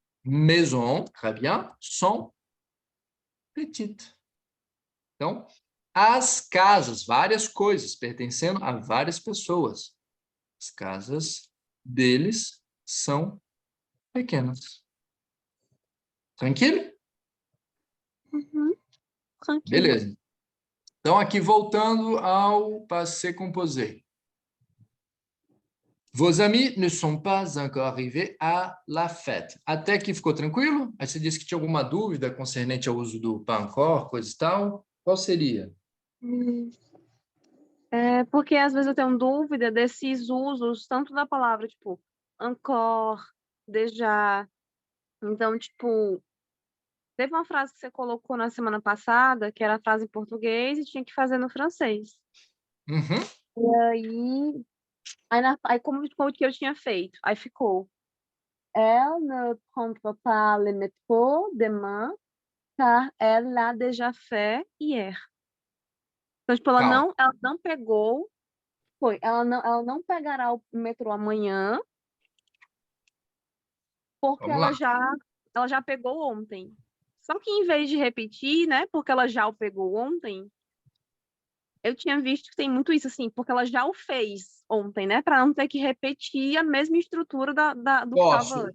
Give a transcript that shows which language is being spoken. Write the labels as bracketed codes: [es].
[fr] maisons, très bien, sont petites. [pt] Então, as casas, várias coisas, pertencendo a várias pessoas. As casas deles são pequenas. Tranquilo? Uhum. Tranquille. Beleza. Então, aqui voltando ao passé composé. [fr] Vos amis ne sont pas encore arrivés à la fête. [pt] Até aqui ficou tranquilo? Aí você disse que tinha alguma dúvida concernente ao uso do pas encore, coisa e tal. Qual seria? É porque às vezes eu tenho dúvida desses usos, tanto da palavra, tipo, encore, déjà. Então, tipo, teve uma frase que você colocou na semana passada, que era a frase em português e tinha que fazer no francês. Uhum. Aí como que eu tinha feito? Aí ficou, [fr] elle ne prendra pas le métro demain, car elle l'a déjà fait hier. [pt] Então, tipo, Calma. ela não pegou, ela não pegará o metrô amanhã, porque Vamos lá. ela já pegou ontem. Só que em vez de repetir, né, porque ela já o pegou ontem, eu tinha visto que tem muito isso, assim, porque ela já o fez ontem, né, para não ter que repetir a mesma estrutura do que estava antes.